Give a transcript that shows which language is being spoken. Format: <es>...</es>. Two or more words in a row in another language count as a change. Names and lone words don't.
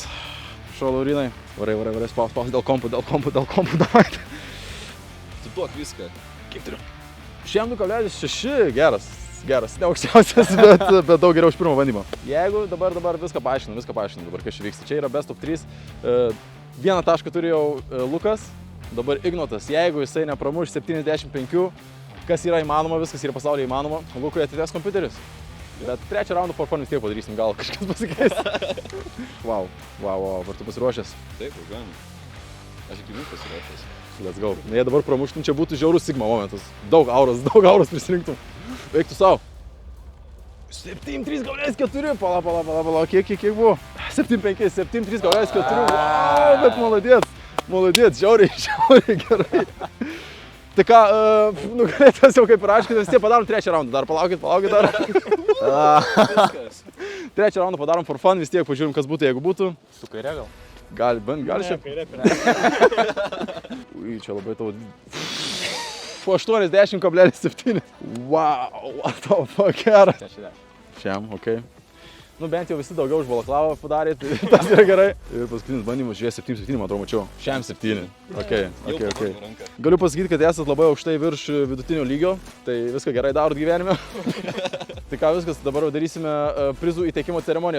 <lt>Šau, Laurinai. Varai, spaus, dėl kompų, davai. Atiduok viską. Kiek turiu? 2,6, geras, ne aukščiausias, bet daug geriau už pirmą bandymą. Jeigu dabar viską paaiškinu, dabar kas čia vyksta. Čia yra</lt> <en>best of</en> <lt>3. Vieną tašką turi jau Lukas, dabar Ignotas. Jeigu jisai nepramuš 75, kas yra įmanoma, viskas yra pasaulyje įmanoma, Lukui atitės kompiuteris. Bet trečią raundą</lt> <en>for fun</en> <lt>vis tiek padarysim, gal kažkas pasikeis. Wow, ar tu pasiruošęs? Taip, važiuojam. Aš iki jų pasiruošęs.</lt> <en>Let's go.</en> <lt>Jei dabar pramuštum, čia būtų žiaurus Sigma momentas. Daug auros prisirinktum. Veiktų savo. 73,4. Pala, kiek buvo? 75, 73,4. Wow, bet maladėt, žiauriai gerai. Tai ką, nugalėtas jau kaip ir aiškiai, vis tiek padarom trečią raundą. Dar palaukit dar. Trečią raundą padarom</lt> <en>for fun,</en> <lt>vis tiek pažiūrim, kas būtų, jeigu būtų. Su kaire gal? Gali šiaip. Ui, čia labai tavo... 80,7.</lt> <en>Wow, what the fuck,</en> <lt>geras. Šiam, ok. Nu, bent jau visi daugiau už balaklavą padarė, tai tas yra gerai. Ir paskutinis bandymas, žiūrėjau, 7, man atrodo, mačiau. Šiam 7. Ok. Galiu pasakyti, kad esat labai aukštai virš vidutinio lygio, tai viską gerai darot gyvenime. Tai ką, viskas, dabar darysime prizų įteikimo ceremoniją.</lt>